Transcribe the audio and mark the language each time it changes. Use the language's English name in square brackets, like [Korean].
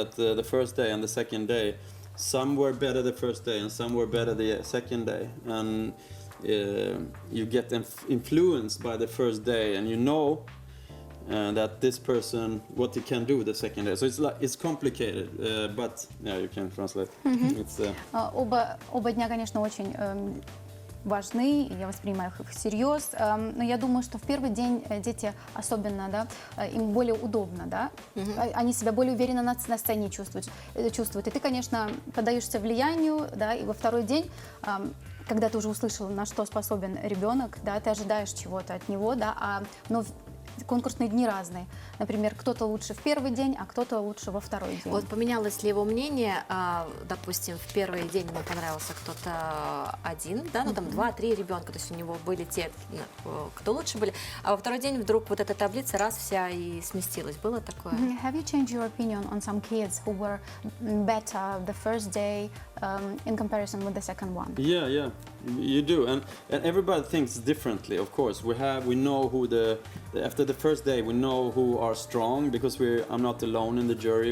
[English] That the first day and the second day, some were better the first day and some were better the second day, and you get influenced by the first day, and you know that this person what he can do the second day. So it's complicated, but yeah, you can translate. It's [Russian] Оба дня, конечно, очень важны, и я воспринимаю их всерьез. Но я думаю, что в первый день дети особенно, да, им более удобно, да, они себя более уверенно на сцене чувствуют. И ты, конечно, поддаешься влиянию, да, и во второй день, когда ты уже услышал, на что способен ребенок, да, ты ожидаешь чего-то от него, да, но конкурсные дни разные. Например, кто-то лучше в первый день, а кто-то лучше во второй день. Вот поменялось ли его мнение, допустим, в первый день ему понравился кто-то один, да, ну там 2-3 ребенка, то есть у него были те, кто лучше были, а во второй день вдруг вот эта таблица раз вся и сместилась. Было такое? [English] Have you changed your opinion on some kids who were better the first day in comparison with the second one? Yeah. You do, and everybody thinks differently. Of course, we know who after the first day we know who are strong because I'm not alone in the jury.